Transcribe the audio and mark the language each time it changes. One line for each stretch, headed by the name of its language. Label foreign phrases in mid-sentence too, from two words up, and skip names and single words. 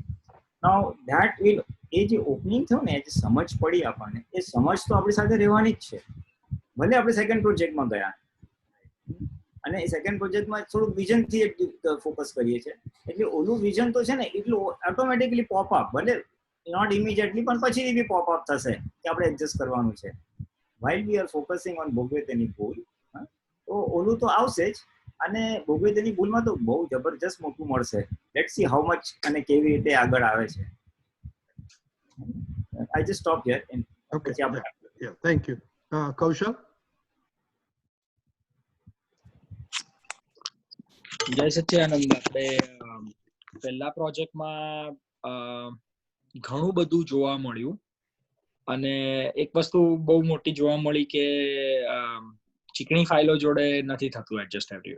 English: now that will,
Gujarati: એ જે ઓપનિંગ થયું ને, જે સમજ પડી આપણને, એ સમજ તો આપણી સાથે રહેવાની જ છે. ભલે આપણે
English: second project
Gujarati: ગયા અને એ
English: second project
Gujarati: થોડુંક વિઝનથી ફોકસ કરીએ છીએ, એટલે ઓલું વિઝન તો છે ને એટલું
English: automatically pop up,
Gujarati: ભલે
English: not immediately
Gujarati: પણ પછીથી બી
English: pop up
Gujarati: થશે કે આપણે એડજસ્ટ કરવાનું છે.
English: while we are focusing on
Gujarati: ભોગવે તેની ભૂલ, તો ઓલું તો આવશે જ. અને ભોગવે તેની ભૂલમાં તો બહુ જબરજસ્ત મોટું મળશે.
English: let's see how much
Gujarati: અને કેવી રીતે આગળ આવે છે.
English: I just stop here. Okay. Yeah, thank you. Kaushal?
Gujarati: જય સચ્ચિદાનંદ. આપણે પહેલા પ્રોજેક્ટમાં ઘણું બધું જોવા મળ્યું અને એક વસ્તુ બહુ મોટી જોવા મળી કે ચીકણી ફાઇલો જોડે નથી થતું
English: adjust everywhere.